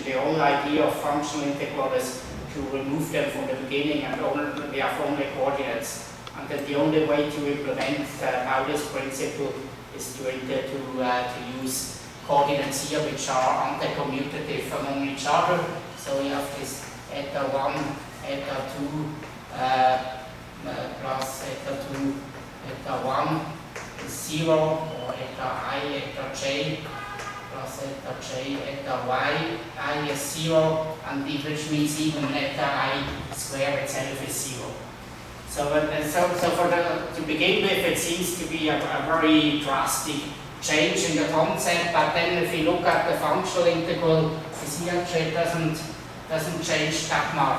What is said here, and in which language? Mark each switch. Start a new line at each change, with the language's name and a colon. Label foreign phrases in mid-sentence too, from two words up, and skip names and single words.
English: The whole idea of functional integral is to remove them from the beginning, and we have only coordinates. And then the only way to implement now this principle is to use coordinates here which are anti-commutative among each other. So you have this eta 1. Eta 2 plus eta 2, eta 1 is 0, or eta I, eta j plus eta j, eta y, I is 0, and which means even eta I square itself is 0. So to begin with, it seems to be a very drastic change in the concept, but then if you look at the functional integral, you see actually it doesn't change that much.